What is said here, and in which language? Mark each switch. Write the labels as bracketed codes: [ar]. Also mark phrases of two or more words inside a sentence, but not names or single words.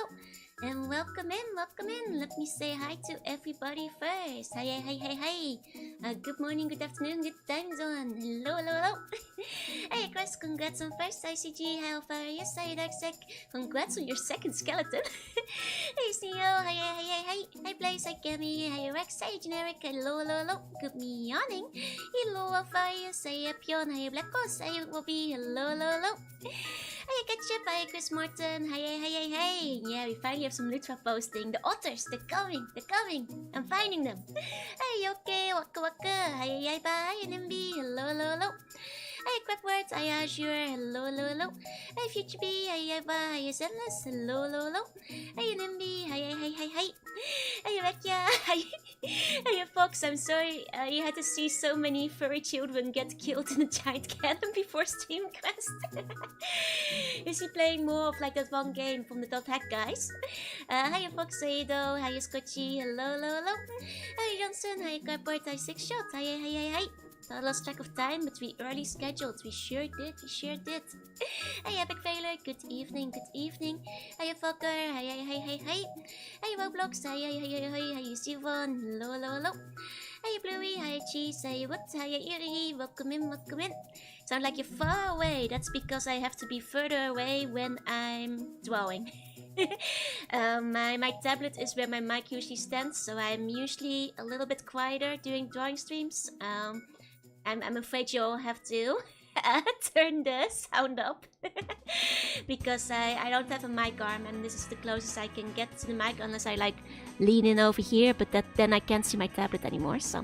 [en] And welcome in, welcome in. Let me say hi to everybody first. Hi, hi, hi, hi. Good morning, good afternoon, good time zone. Hello, hello, hello. Hey, Chris, congrats on first ICG. How far are you? Hi, Darksec. Congrats on your second skeleton. Hey, CEO. Hi, hi, hi, hi. Hi, Blaze. Hi, Kemi. Hi, Rex. Hi, Generic. Hello, hello, hello. Good morning. Hello, Alpha. Say Pion. Hi, Black Horse. Hi, Bobby. Hello, hello, hello. Hi, Ketchup. Hi, Chris Morton. Hi, hi, hi, hi. Yeah, we finally have some Litra posting. The otters, they're coming. They're coming. I'm finding them. Hey, okay. Waka waka. Hi, hi, bye. NMB. Hello, hello, hello. Hey, Quackwords. Hi, Azure. Hello, hello, hello. Hey, Future B. Hi, hi, bye. Hi, Zenless. Hello, hello, hello. Hey, NMB. Hi, hi, hi, hi, hi. Hey, Rekia. Hi. Hey, folks. I'm sorry you had to see so many furry children get killed in a giant cannon before StreamCast. Is he playing more of like that one game from the Dot Hack guys? Hiya, Fox. Hiya, hiya, Scotchy. Hello, hello, hello. Hi, Johnson. Hiya, Cardboard. Hi, Six Shot. Hiya, hiya, hiya. I lost track of time, but we early scheduled. We sure did. We sure did. Hey, Epic Failure. Good evening. Good evening. Hiya, Fucker. Hi, hi, hi, hi, hi. Hey, Roblox. Hi, hi, hi, hi, hi. Hiya, Sivon. Hello, hello, hello. Hey, Bluey. Hi, Cheese. Hiya, what? Hiya, Eerie. Welcome in, welcome in. Sound like you're far away. That's because I have to be further away when I'm drawing. My tablet is where my mic usually stands, so I'm usually a little bit quieter during drawing streams. I'm afraid you'll have to turn the sound up because I don't have a mic arm, and this is the closest I can get to the mic unless I like lean in over here, but then I can't see my tablet anymore, so.